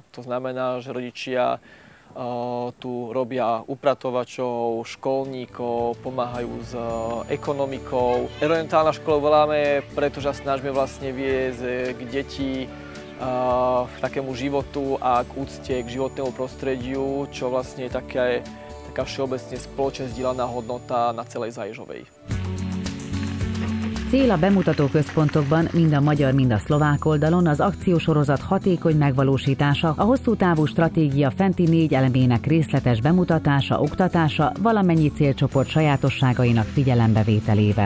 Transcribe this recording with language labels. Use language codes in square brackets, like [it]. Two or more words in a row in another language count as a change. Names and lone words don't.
[sk] To znamená, že rodičia tu robia upratovačov, školníkov, pomáhajú s ekonomikou. Environmentálna škola voláme, pretože sa snažíme vlastne viesť k deti k takému životu a k úcte k životnému prostrediu, čo vlastne je taká všeobecne spoločne zdieľaná hodnota na celej Záježovej. [hu] Cél a bemutatóközpontokban mind a magyar, mind a szlovák oldalon az akciósorozat hatékony megvalósítása, a hosszú távú stratégia fenti 4 elemének részletes bemutatása, oktatása, valamennyi célcsoport sajátosságainak figyelembevételével.